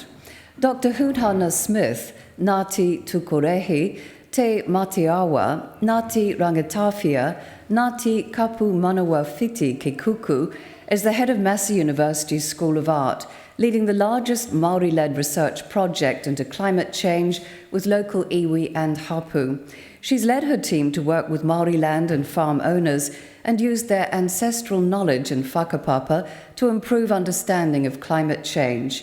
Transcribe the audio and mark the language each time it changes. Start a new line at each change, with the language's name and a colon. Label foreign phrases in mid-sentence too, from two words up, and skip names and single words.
English: Dr. Hutana Smith, Ngāti Tukorehi, Te Matiawa, Ngāti Rangatawhia, Ngāti Kapu Manawa Whiti Ki Kuku, is the head of Massey University's School of Art, leading the largest Māori-led research project into climate change with local iwi and hapu. She's led her team to work with Māori land and farm owners and used their ancestral knowledge and whakapapa to improve understanding of climate change.